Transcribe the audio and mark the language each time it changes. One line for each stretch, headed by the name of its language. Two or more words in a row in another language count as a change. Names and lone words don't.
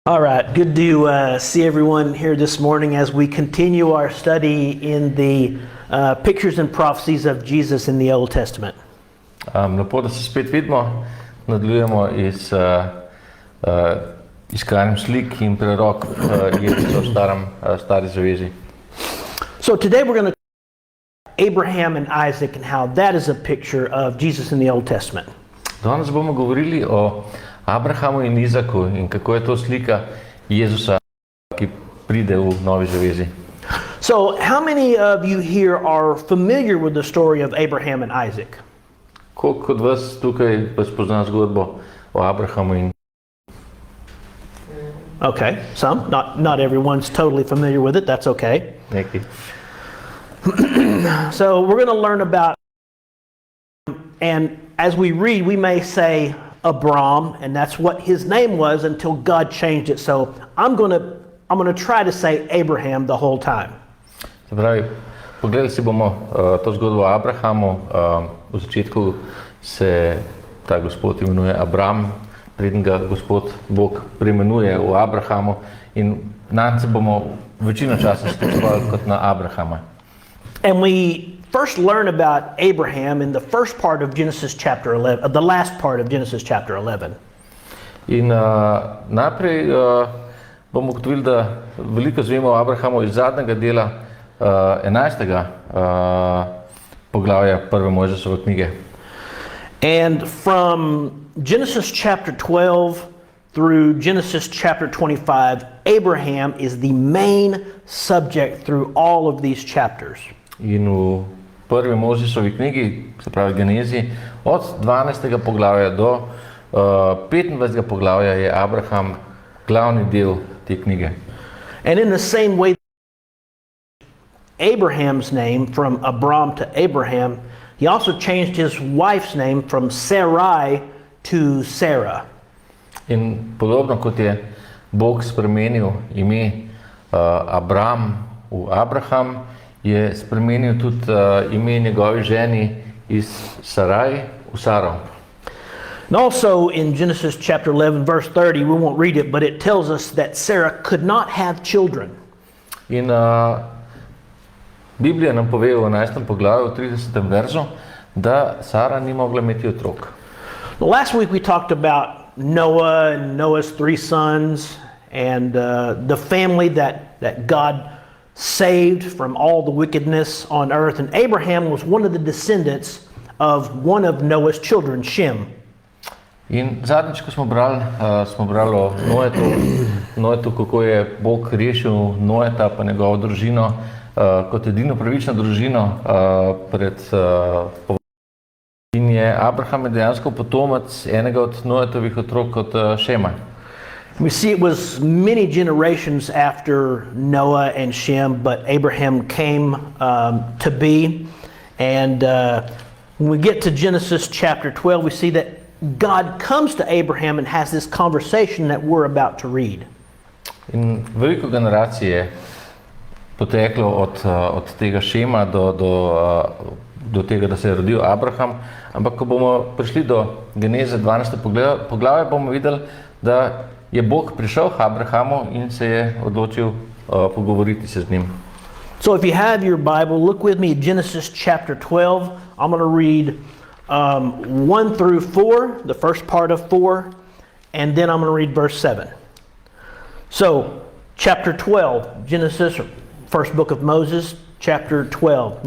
English: All right, good to see everyone here this morning as we continue our study in the pictures and prophecies of Jesus in the Old Testament.
Slovenian: Lepo, da se spet vidimo, nadaljujemo iskanjem slik in prerok Jezusa v Stari zavezi.
English: So today we're going to Abraham and Isaac and how that is a picture of Jesus in the Old Testament.
Slovenian: Danes bomo govorili o Abrahamu in Izaku in kako je to slika Jezusa, ki pride v Novi zavezi.
English: So how many of you here are familiar with the story of Abraham and Isaac?
Slovenian: Koliko od vas tukaj pa spozna zgodbo o Abrahamu in
English: Okay, some. Not everyone's totally familiar with it. That's okay.
Slovenian: neki?
English: So we're going to learn about, and as we read, we may say Abram, and that's what his name was until God changed it. So I'm going to try to say Abraham the whole time.
Slovenian: Se pravi, pogledali si bomo to zgodbo o Abrahamu. V začetku se ta gospod imenuje Abram, preden ga gospod Bog preimenuje v Abrahamu, in nanj se bomo večino časa sklicevali kot na Abrahama.
English: And we first learn about Abraham in the first part of Genesis chapter 11, the last part of Genesis chapter 11.
Slovenian: In najprej bomo ugotovili, da veliko zvemo o Abrahamu iz zadnjega dela 11. Poglavja prve Mojžesove knjige.
English: And from Genesis chapter 12 through Genesis chapter 25, Abraham is the main subject through all of these chapters.
Slovenian: In v prvi Mojžesovi knjigi, se pravi Genezi, od 12. poglavja do 25. poglavja je Abraham glavni del te knjige.
English: And in the same way, Abraham's name from Abram to Abraham, he also changed his wife's name from Sarai to Sarah.
Slovenian: In podobno kot je Bog spremenil ime Abram v Abraham, je spremenil tudi ime njegovi ženi iz Saraj v Saro.
English: And also in Genesis chapter 11 verse 30, we won't read it, but it tells us that Sarah could not have children.
Slovenian: In Biblija nam pove v 11. poglavju, v 30. verzu, da Sara ni mogla imeti otrok.
English: Last week we talked about Noah and Noah's 3 sons and the family that God saved from all the wickedness on earth. And Abraham was one of the descendants of one of Noah's children, Shem.
Slovenian: In zadnjič, ko smo brali o Noetu, kako je Bog rešil Noeta pa njegovo družino kot edino pravično družino pred in je Abraham dejansko potomec enega od Noetovih otrok od Šema.
English: We see it was many generations after Noah and Shem, but Abraham came to be. And when we get to Genesis chapter 12, we see that God comes to Abraham and has this conversation that we're about to read.
Slovenian: In veliko generacij je poteklo od tega Šema do tega, da se je rodil Abraham. Ampak ko bomo prišli do Geneze 12. poglavja, bomo videli, da je Bog prišel k Abrahamu in se je odločil pogovoriti se z njim.
English: So if you have your Bible, look with me at Genesis chapter 12. I'm going to read 1 through 4, the first part of 4, and then I'm going to read verse 7. So, chapter 12, Genesis, first book of Moses, chapter 12.